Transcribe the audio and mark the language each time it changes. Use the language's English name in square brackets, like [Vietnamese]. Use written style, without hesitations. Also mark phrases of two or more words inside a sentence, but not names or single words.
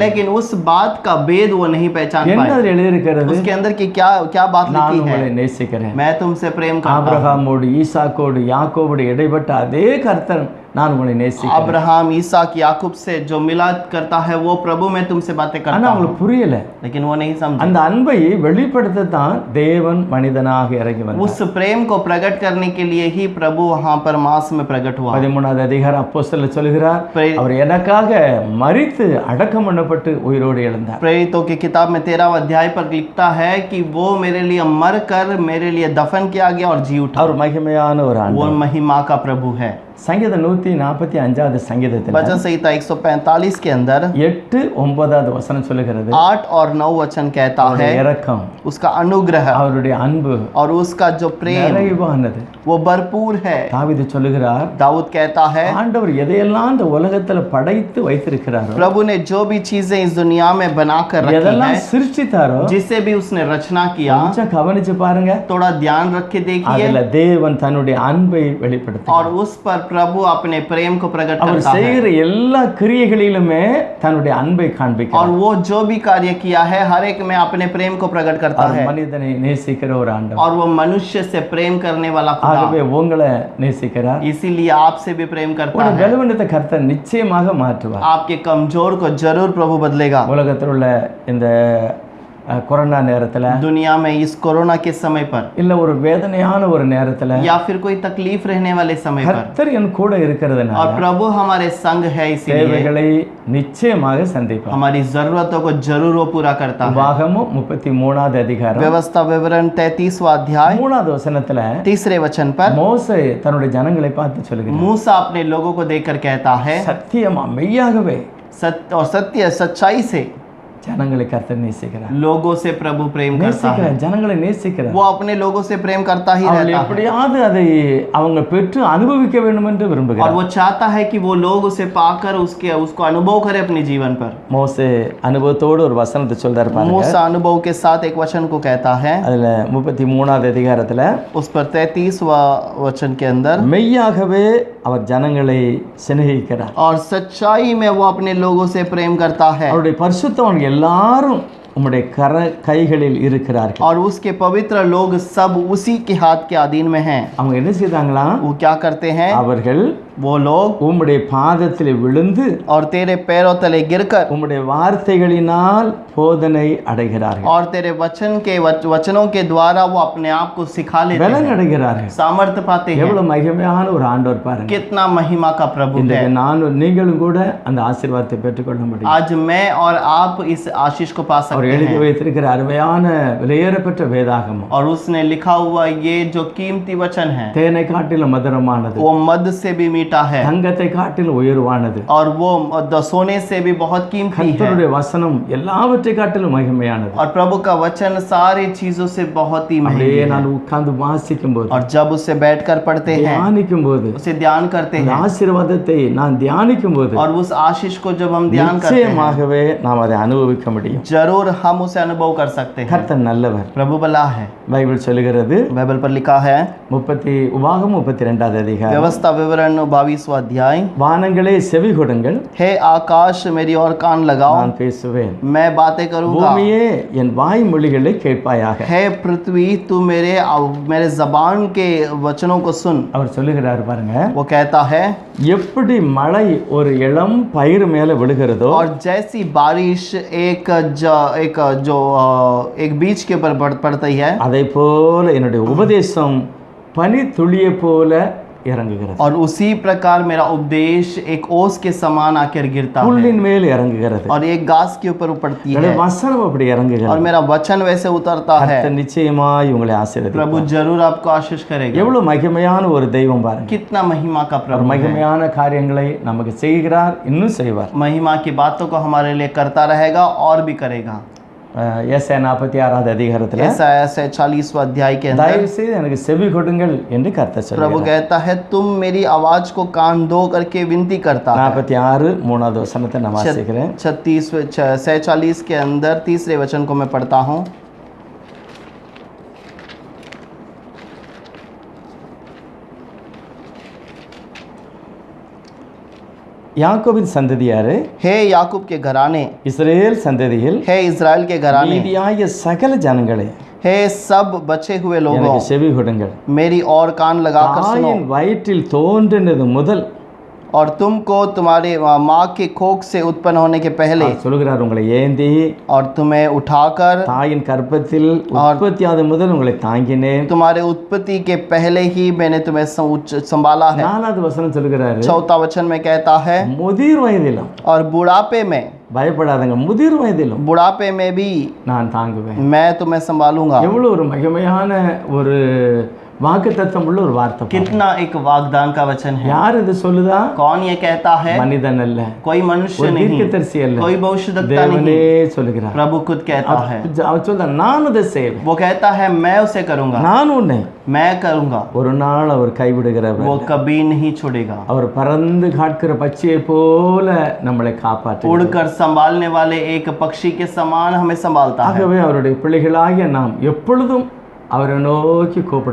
[Hindi] लेकिन उस बात का भेद वो नहीं पहचान [Tamil] என்ன [Hindi] पाए। [Tamil] அதில் எழுதியிருக்கிறது? [Hindi] उसके अंदर की क्या क्या बात [Tamil] நான் [Hindi] लिखी [Tamil] உங்களை [Hindi] है, [Tamil] நேசிக்கிறேன். [Hindi] मैं तुमसे प्रेम करता हूँ। [Tamil] ஆபிரகாமோடு ஈசாக்கோடு யாக்கோபோடு இடைப்பட்ட அதே கர்த்தர் நான் உங்களை நேசிக்கிறேன். [Hindi] अब्राहम ईसाक याकूब से जो मिलाद करता है वो प्रभु मैं तुमसे बातें [Tamil] ஆனா [Hindi] करता हूँ, [Tamil] அவங்களுக்கு புரியல. [Hindi] लेकिन वो नहीं समझे। [Tamil] அந்த அன்பை வெளிப்படுத்தத்தான் தேவன் மனிதனாக இறங்கி வந்தார். [Hindi] उस प्रेम को प्रकट करने के लिए ही प्रभु वहां पर मांस में प्रकट हुआ। [Tamil] 13வது அதிகாரம் அப்போஸ்தலர் சொல்கிறார், [Hindi] प्रे- [Tamil] அவர் எனக்காக மரித்து அடக்கம் பண்ணப்பட்டு உயிரோடு எழுந்தார். [Hindi] प्रेरितों की किताब में 13वां अध्याय पर लिखता है कि वो मेरे लिए मर कर मेरे लिए दफन किया गया और जी उठा। [Tamil] அவர் மகிமையான ஒரு [Hindi] वो [Tamil] ஆண்டவர். [Hindi] महिमा का प्रभु है। [Tamil] சங்கீதம் 145வது சங்கீதத்தில் [Hindi] वचन संहिता 145 के अंदर [Tamil] 8, 9வது வசனம் சொல்லுகிறது, [Hindi] 8 और 9 वचन कहता [Tamil] அவருடைய [Hindi] है, [Tamil] இரக்கம், [Hindi] उसका अनुग्रह [Tamil] அவருடைய அன்பு [Hindi] और उसका जो प्रेम [Tamil] நிறைவானது. [Hindi] वो भरपूर है। [Tamil] தாவீது சொல்லுகிறார், [Hindi] दाऊद कहता है, [Tamil] ஆண்டவர் எதையெல்லாம் இந்த உலகத்துல படைத்து வைத்திருக்கிறாரோ, [Hindi] प्रभु ने जो भी चीजें इस दुनिया में बनाकर रखी [Tamil] எதெல்லாம் [Hindi] हैं, [Tamil] சிருஷ்டித்தாரோ [Hindi] जिसे भी उसने रचना किया, [Tamil] கொஞ்சம் கவனிச்சு பாருங்க. [Hindi] थोड़ा ध्यान रख के देखिए, [Tamil] அதுல தேவன் தன்னுடைய அன்பை வெளிப்படுத்த [Hindi] और उस पर प्रभु अपने प्रेम को प्रकट [Tamil] அவர் [Hindi] करता है। [Tamil] செய்கிற எல்லா கிரியைகளிலுமே தன்னுடைய அன்பை [Hindi] और [Tamil] காண்பிக்கிறார். [Hindi] वो जो भी कार्य किया है हर एक में अपने प्रेम को प्रकट करता [Tamil] அவர் [Hindi] है। [Tamil] மனிதனை நேசிக்கிற ஒரு ஆண்டவர். [Hindi] और वो मनुष्य से प्रेम करने वाला खुदा, [Tamil] ஆகவே உங்களை நேசிக்கிறார். [Hindi] इसीलिए आपसे भी प्रेम करता [Tamil] ஒரு [Hindi] है। [Tamil] பலவீனத்தை கர்த்தர் நிச்சயமாக மாற்றுவார். [Hindi] आपके कमजोर को जरूर प्रभु बदलेगा। [Tamil] உலகத்தில் உள்ள இந்த கொரோனா நேரத்துல [Hindi] दुनिया में इस कोरोना के समय पर [Tamil] இல்ல ஒரு வேதனையான ஒரு நேரத்துல [Hindi] या फिर कोई तकलीफ रहने वाले समय पर, [Tamil] கர்த்தர் என் கூட இருக்கிறதுனால [Hindi] और प्रभु हमारे संग है, इसीलिए [Tamil] தேவைகளை நிச்சயமாக சந்திப்பார். [Hindi] हमारी जरूरतों को जरूर वो पूरा करता है। [Tamil] உபாகமம் 33வது அதிகாரம் [Hindi] व्यवस्था विवरण 33वां अध्याय [Tamil] 3வது वசனத்துல [Hindi] 3रे वचन पर [Tamil] மோசே தன்னுடைய ஜனங்களை பார்த்து சொல்லுகிறார், [Hindi] मूसा अपने लोगों को देखकर कहता है, [Tamil] சத்தியமா மெய்யாகவே [Hindi] सत्य सच्चाई से [Tamil] ஜனங்களை கர்த்தர் நேசிக்கிறார். [Hindi] लोगों से प्रभु प्रेम करता है। [Tamil] நேசிக்கிறார், ஜனங்களை நேசிக்கிறார். [Hindi] वो अपने लोगों से प्रेम करता ही [Tamil] அவர்கள் [Hindi] रहता है, [Tamil] எப்படியாவது அதை அவங்க பெற்று அனுபவிக்க வேண்டும் என்று [Hindi] और [Tamil] விரும்புகிறார். [Hindi] वो चाहता है कि वो लोग उसे पाकर उसको अनुभव करे अपने जीवन पर। [Tamil] மோசே அனுபவத்தோடு ஒரு வசனத்தை சொல்றாரு பாருங்க. [Hindi] मूसा अनुभव के साथ एक वचन को कहता है, [Tamil] அதுல 33வது அதிகாரத்துல [Hindi] उस पर 33वां वचन के अंदर, [Tamil] மெய்யாகவே அவர் ஜனங்களை சிநேகிக்கிறார். [Hindi] और सच्चाई में वो अपने लोगों से प्रेम करता है, [Tamil] அவருடைய பரிசுத்தவான்கள் எல்லாரும் உம்முடைய கைகளில் இருக்கிறார்கள். [Hindi] और उसके पवित्र लोग सब उसी के हाथ के अधीन में हैं। [Tamil] அவங்க என்ன செய்தாங்களா? [Hindi] वो क्या करते हैं? [Tamil] அவர்கள் [Hindi] वो लोग [Tamil] உம்முடைய பாதத்தில் விழுந்து [Hindi] और तेरे पैरों तले गिरकर [Tamil] உம்முடைய வார்த்தைகளினால் போதனை அடைகிறார்கள். [Hindi] और तेरे वचनों के द्वारा वो अपने आप को सिखा लेते [Tamil] பலன் [Hindi] हैं, [Tamil] அடைகிறார்கள். [Hindi] सामर्थ्य पाते हैं। [Tamil] எவ்வளவு மகிமையான ஒரு ஆண்டவர் பாருங்க. [Hindi] कितना महिमा का प्रभु है। [Tamil] இன்றைக்கு நீங்களும் கூட அந்த ஆசீர்வாதத்தை பெற்றுக்கொள்ள முடியும். [Hindi] आज मैं और आप इस आशीष को पा [Tamil] அவர் [Hindi] सकते [Tamil] எழுதி [Hindi] हैं। [Tamil] வைத்திருக்கிற அருமையான விலையேறப்பெற்ற வேதாகமம் [Hindi] और उसने लिखा हुआ ये जो कीमती वचन है [Tamil] தேனை காட்டிலும் மதுரமானது. [Hindi] वो मध से भी मीठा मीठा है [Tamil] தங்கத்தை காட்டிலும் உயர்வானது. [Hindi] और वो सोने से भी बहुत कीमती है [Tamil] கர்த்தருடைய வசனம் எல்லாவற்றை காட்டிலும் மகிமையானது. [Hindi] और प्रभु का वचन सारी चीजों से बहुत ही महंगी [Tamil] அப்படியே [Hindi] है। [Tamil] நான் உட்கார்ந்து வாசிக்கும் போது, [Hindi] और जब उससे बैठकर पढ़ते हैं, [Tamil] தியானிக்கும் போது, [Hindi] उसे ध्यान करते [Tamil] அந்த [Hindi] हैं [Tamil] ஆசீர்வாதத்தை நான் தியானிக்கும் போது [Hindi] और उस आशीष को जब हम ध्यान करते हैं [Tamil] நிச்சயமாகவே நாம் அதை அனுபவிக்க முடியும். [Hindi] जरूर हम उसे अनुभव कर सकते हैं। [Tamil] கர்த்தர் நல்லவர். [Hindi] प्रभु भला है। [Tamil] பைபிள் சொல்லுகிறது, [Hindi] बाइबल पर लिखा है [Tamil] உபாகமம் 32வது அதிகாரம், [Hindi] व्यवस्था विवरण 22वां अध्याय, [Tamil] வானங்களே செவி கொடுங்கள், [Hindi] हे आकाश मेरी ओर कान लगाओ, [Tamil] நான் பேசுவேன், [Hindi] मैं बातें करूंगा, [Tamil] பூமியே என் வாய்மொழிகளை கேட்பாயாக. [Hindi] हे पृथ्वी तू मेरे जबान के वचनों को सुन। [Tamil] அவர் சொல்லுகிறார் பாருங்க, [Hindi] वो कहता है [Tamil] எப்படி மழை ஒரு இளம் பயிர் மேல விழுகிறதோ, [Hindi] और जैसी बारिश एक बीज के ऊपर पड़ती है, [Tamil] அதை போல என்னுடைய உபதேசம் பனி துளியை போல இறங்குகிறது, [Hindi] और उसी प्रकार मेरा उपदेश एक ओस के समान आकर गिरता है [Tamil] புல்லின் மேல் இறங்குகிறது, [Hindi] और एक घास के ऊपर पड़ती [Tamil] என்னுடைய [Hindi] है, [Tamil] வசனம் அப்படி [Hindi] और [Tamil] இறங்குகிறது. [Hindi] मेरा वचन वैसे उतरता है। [Tamil] கர்த்தர் நிச்சயமாய் உங்களை ஆசீர்வதிப்பார். [Hindi] प्रभु जरूर आपको आशीष करेगा। [Tamil] எவ்வளவு மகிமையான ஒரு தெய்வம் பாருங்க. [Hindi] कितना महिमा का [Tamil] அவர் [Hindi] प्रभु है। [Tamil] மகிமையான காரியங்களை நமக்கு செய்கிறார், இன்னும் செய்வார். [Hindi] महिमा की बातों को हमारे लिए करता रहेगा और भी करेगा। [Tamil] ஏசாயா 46வது அதிகாரத்துல, [Hindi] ऐसा ऐसे 40वां अध्याय के अंदर [Tamil] தயவு செய்து எனக்கு செவி கொடுங்கள் என்று கர்த்தர் [Hindi] प्रभु [Tamil] சொல்கிறார். [Hindi] कहता है तुम मेरी आवाज को कान दो करके विनती करता है। [Tamil] 46 வசனத்தை நான் வாசிக்கிறேன். [Hindi] 46 के अंदर तीसरे वचन को मैं पढ़ता हूँ। [Tamil] யாக்கோபின் சந்ததியாரே, [Hindi] हे याकूब के घराने, [Tamil] இஸ்ரேல் சந்ததியில் [Hindi] हे इज़राइल के घराने, [Tamil] மீதியாகிய சகல ஜனங்களே, [Hindi] हे सब बचे हुए लोगों, [Tamil] எனக்கு செவி கொடுங்கள். [Hindi] मेरी और कान लगाकर सुनो, [Tamil] தாயின் வயிற்றில் தோன்றினது முதல், [Hindi] और तुमको तुम्हारे माँ के कोख से उत्पन्न होने के पहले, [Tamil] அவர் சொல்கிறார், உங்களை ஏந்தி [Hindi] और तुम्हें उठाकर [Tamil] தாயின் கர்ப்பத்தில் உற்பத்தியாத முதல் உங்களை தாங்கினேன். [Hindi] तुम्हारे उत्पत्ति के पहले ही मैंने तुम्हें संभाला है। [Tamil] 4வது வசனம் சொல்கிறாரு, [Hindi] चौथा वचन में कहता है [Tamil] முதிர் வயதிலும், [Hindi] और बुढ़ापे में, [Tamil] பயப்படாதங்க, முதிர் வயதிலும் [Hindi] बुढ़ापे में भी [Tamil] நான் தாங்குவேன். [Hindi] मैं तुम्हें संभालूंगा। [Tamil] எவ்வளவு ஒரு மகிமையான ஒரு வாக்குத்தத்தம் உள்ள ஒரு வார்த்தை. [Hindi] कितना एक वागदान का वचन है। [Tamil] யார் இது சொல்லுதா? [Hindi] कौन ये कहता है? [Tamil] மனிதன் அல்ல, [Hindi] कोई मनुष्य [Tamil] ஒரு [Hindi] नहीं, [Tamil] தீர்க்கதரிசி அல்ல, [Hindi] कोई भविष्यद्वक्ता [Tamil] தேவனே [Hindi] नहीं, [Tamil] சொல்லுகிறார். [Hindi] प्रभु खुद कहता है। [Tamil] அவர் சொல்றார், நான் அதை செய்வேன், [Hindi] वो कहता है मैं उसे करूंगा, [Tamil] நான் உன்னை [Hindi] मैं करूंगा, [Tamil] ஒரு நாள் அவர் கைவிடுகிறவர் [Hindi] वो [Tamil] அல்ல. [Hindi] कभी नहीं छोड़ेगा। [Tamil] அவர் பறந்து காட்கிற பச்சையை போல நம்மளை காப்பாற்றுகிறார். [Hindi] उड़कर संभालने वाले एक पक्षी के समान हमें संभालता है, [Tamil] ஆகவே அவருடைய பிள்ளைகளாகிய நாம் எப்பொழுதும் அவரை நோக்கி கூப்பிட